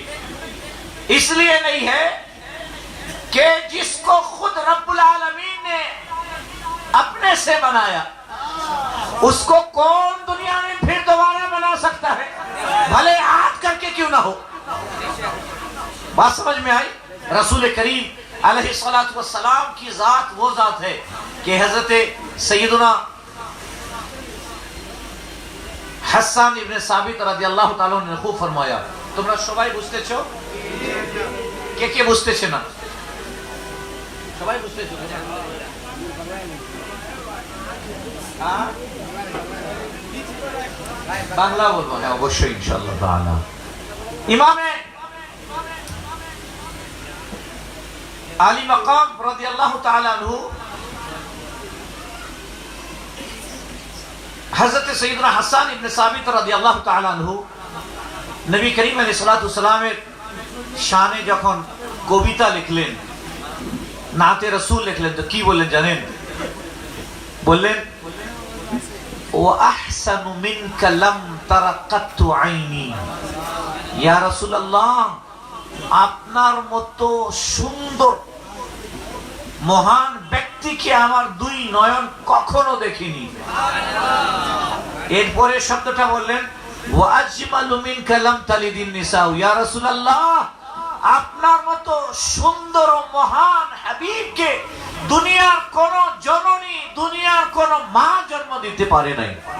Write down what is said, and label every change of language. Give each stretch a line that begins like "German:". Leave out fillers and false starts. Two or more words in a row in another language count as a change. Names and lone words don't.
Urdu: اس لیے نہیں ہے کہ جس کو خود رب العالمین نے اپنے سے بنایا اس کو کون دنیا میں پھر دوبارہ بنا سکتا ہے، بھلے آج کر کے کیوں نہ ہو. بات سمجھ میں آئی؟ رسول کریم علیہ السلام کی ذات وہ ذات ہے کہ حضرت سیدنا حسان ابن ثابت رضی اللہ تعالیٰ نے خوب فرمایا.
Bangla: তোমরা সবাই বুঝতেছো? কে কে বুঝতেছে না? সবাই বুঝতেছো? হ্যাঁ, বাংলা বলবো? হ্যাঁ অবশ্যই
Arabic: إن شاء الله تعالى.
Bangla: ইমামে আলী মাকাম
Arabic: رضي الله تعالى عنه
Urdu: حضرت سیدنا حسان ابن ثابت رضی اللہ تعالیٰ عنہ
Bangla: নবী করিম আলাইহিস সালামের শানে যখন কবিতা লিখলেন, নাতে রাসূল লিখলেন, তো কি বললেন জানেন? বললেন
Arabic: وَأَحْسَنُ مِنْكَ لَمْ تَرَ قَطُّ عَيْنِي يا رسول الله,
Bangla: আপনার মতো সুন্দর মহান ব্যক্তিকে আমার দুই নয়ন কখনো দেখিনি। এরপরে শব্দটা বললেন
Arabic: وأجمل منك لم تلد النساء يا رسول الله,
Bangla: আপনার মতো সুন্দর ও মহান হাবিবকে দুনিয়ার কোন জননী, দুনিয়ার কোন মা জন্ম দিতে পারে নাই।